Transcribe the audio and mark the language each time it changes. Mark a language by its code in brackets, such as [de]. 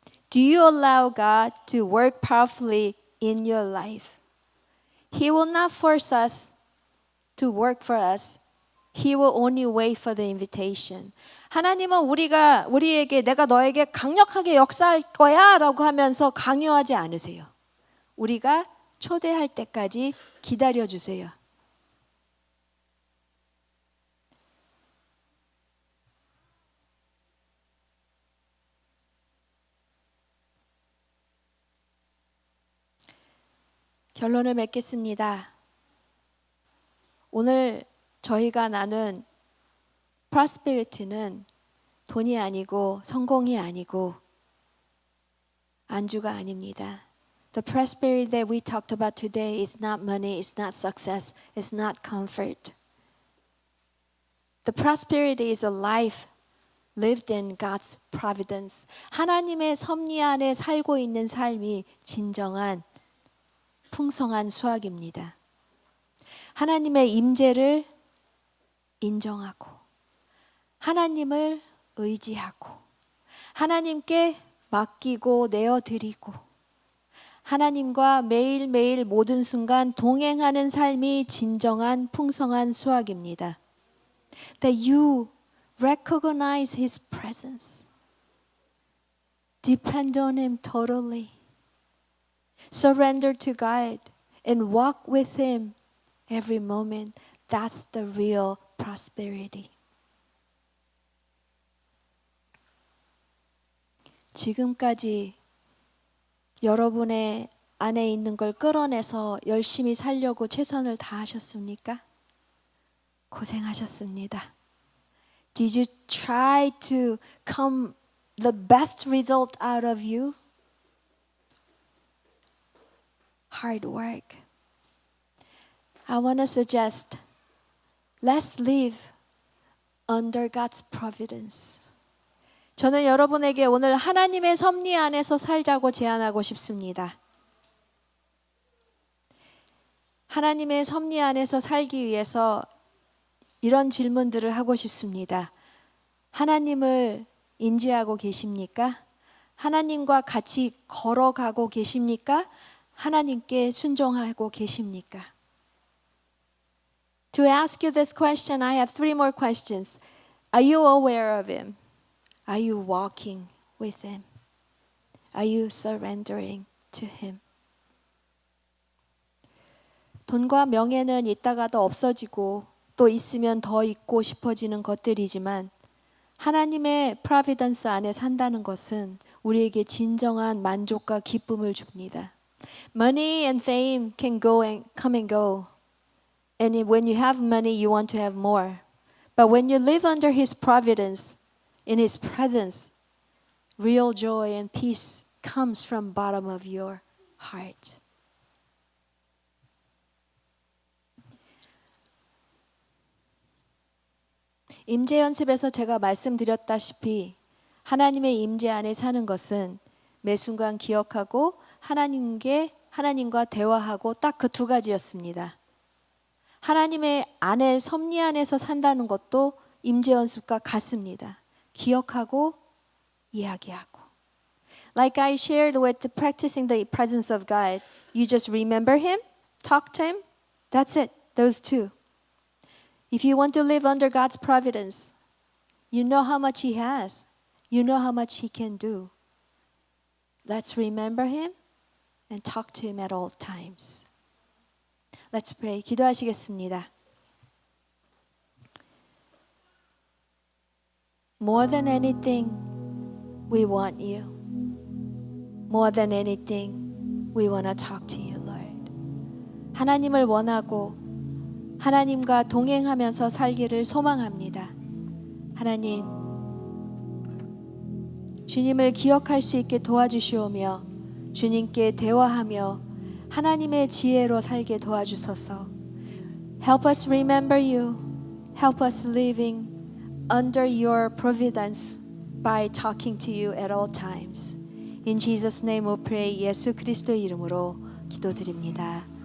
[en] Do you allow God to work powerfully in your life? He will not force us to work for us. He will only wait for the invitation. [ko] 하나님은 우리에게 내가 너에게 강력하게 역사할 거야 라고 하면서 강요하지 않으세요. 우리가 초대할 때까지 기다려 주세요. 결론을 맺겠습니다. 오늘 저희가 나눈 prosperity는 돈이 아니고 성공이 아니고 안주가 아닙니다. [en] The prosperity that we talked about today is not money, it's not success, it's not comfort. The prosperity is a life lived in God's providence. [ko] 하나님의 섭리 안에 살고 있는 삶이 진정한 풍성한 수확입니다. 하나님의 임재를 인정하고 하나님을 의지하고 하나님께 맡기고 내어드리고 하나님과 매일매일 모든 순간 동행하는 삶이 진정한 풍성한 수확입니다. [en] That you recognize His presence. Depend on Him totally. Surrender to God and walk with Him every moment. That's the real prosperity. [ko] 지금까지 여러분의 안에 있는 걸 끌어내서 열심히 살려고 최선을 다하셨습니까? 고생하셨습니다. [en] Did you try to come the best result out of you? Hard work. I want to suggest, let's live under God's providence. [ko] 저는 여러분에게 오늘 하나님의 섭리 안에서 살자고 제안하고 싶습니다. 하나님의 섭리 안에서 살기 위해서 이런 질문들을 하고 싶습니다. 하나님을 인지하고 계십니까? 하나님과 같이 걸어가고 계십니까? 하나님께 순종하고 계십니까? [en] To ask you this question, I have three more questions. Are you aware of Him? Are you walking with Him? Are you surrendering to Him? [ko] 돈과 명예는 있다가도 없어지고 또 있으면 더 있고 싶어지는 것들이지만 하나님의 프로비던스 안에 산다는 것은 우리에게 진정한 만족과 기쁨을 줍니다. [en] Money and fame can go and come and go. And when you have money, you want to have more. But when you live under His providence, in His presence, real joy and peace comes from bottom of your heart. [ko] 임재 연습에서 제가 말씀드렸다시피 하나님의 임재 안에 사는 것은 매 순간 기억하고 하나님과 대화하고 딱 그 두 가지였습니다. 하나님의 안에 섭리 안에서 산다는 것도 임재 연습과 같습니다. 기억하고 이야기하고. [en] Like I shared with practicing the presence of God, you just remember Him, talk to Him, that's it, those two. If you want to live under God's providence, you know how much He has. You know how much He can do. Let's remember Him and talk to Him at all times. Let's pray. [ko] 기도하시겠습니다. [en] More than anything, we want you. More than anything, we want to talk to you, Lord. [ko] 하나님을 원하고 하나님과 동행하면서 살기를 소망합니다. 하나님, 주님을 기억할 수 있게 도와주시오며 주님께 대화하며 하나님의 지혜로 살게 도와주소서. [en] Help us remember you. Help us living under your providence by talking to you at all times. In Jesus' name we pray. [ko] 예수 그리스도의 이름으로 기도드립니다.